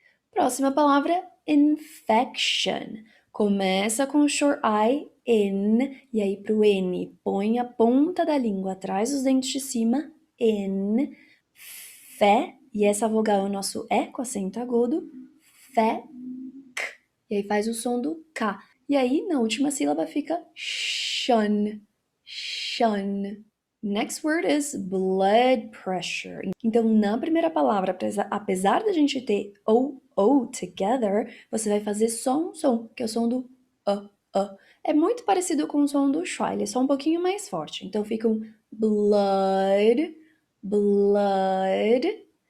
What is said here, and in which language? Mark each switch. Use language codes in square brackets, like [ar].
[pt] Próxima palavra, infection. Começa com o short I, in, e aí pro N, põe a ponta da língua atrás dos dentes de cima, in, fé, e essa vogal é o nosso E com acento agudo, fé, e aí faz o som do K. E aí, na última sílaba, fica shun, shun. [en] Next word is blood pressure. [pt] Então, na primeira palavra, apesar da gente ter O together, você vai fazer só um som, que é o som do É muito parecido com o som do schwa, ele é só um pouquinho mais forte. Então, fica um blood, blood.